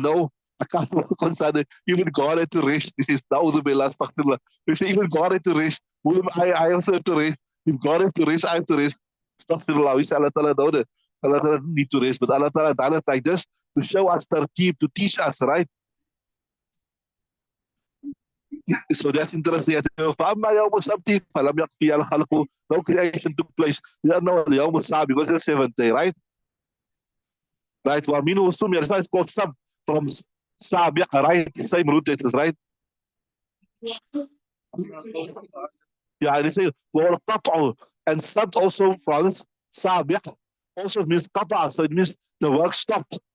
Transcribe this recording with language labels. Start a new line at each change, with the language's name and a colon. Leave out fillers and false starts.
English: No, I can't work on Sunday. Even God had to rest. This is Na'udhubillah, astaghfirullah. They say even God had to rest. I also have to rest. If God has to rest, I have to rest. Astaghfirullah. We say Allah Ta'ala know that. Allah Ta'ala need to rest. But Allah Ta'ala done it like this to show us tarkeeb, to teach us, right? So that's interesting.
Arabic: فأما يوم السبت فلم يكفي الخلق.
English: No creation took place.
Arabic: لأنه اليوم السابع,
English: because the seventh day, right? Right.
Arabic: ومنه سمي.
English: That's why it's called sub, from سابع, right? Same root it is, right? Yeah, they say وَالْقَطْعُ, and sub also from سابع also means qata, so it means the work stopped.